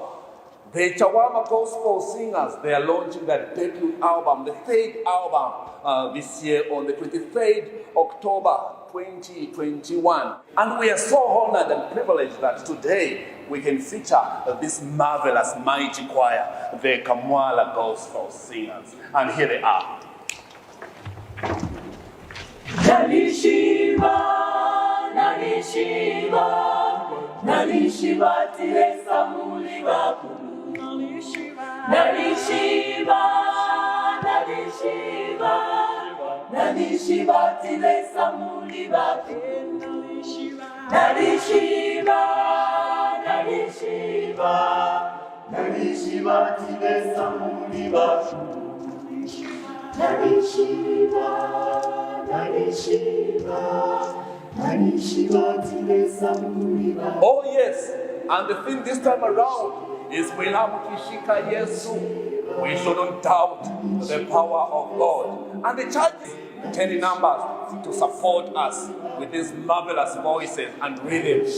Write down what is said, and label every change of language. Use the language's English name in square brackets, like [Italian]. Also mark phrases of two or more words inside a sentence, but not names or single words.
[English] The Chawama Gospel Singers, they are launching their debut album, the third album this year on the 23rd October 2021. And we are so honored and privileged that today we can feature this marvelous mighty choir, the Kamwala Gospel Singers. And here they are. [Bemba] Nalishiva tile samuli bakulu. Nalishiva tile samuli bakulu. Nalishiva tile samuli bakulu. Nalishiva [English] Oh yes, and the thing this time around is Kishika Yesu. We shouldn't doubt the power of God. And the church is 10 numbers to support us with these marvelous voices and rhythms.